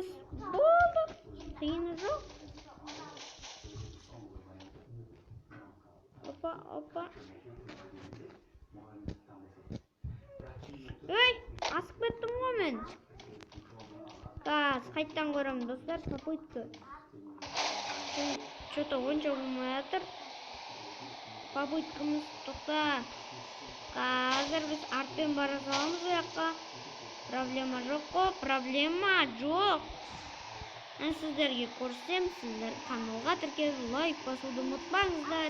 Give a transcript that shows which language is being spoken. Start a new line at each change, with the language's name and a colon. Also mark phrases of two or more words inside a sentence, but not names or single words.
Kazakh: Болды. Қиыны жоқ. Опа. Ой, асып кеттім ғой мен. Қайттан көремін достар, попытка. Что-то онша болмай жатыр. Попыткамыз тоқта. Қазір біз артпен бара саламыз ол жаққа. Проблема жоқ қой, проблема жоқ. Сіздерге көрсем, сіздер каналға тіркеліп лайк басуды ұмытпаңыздар.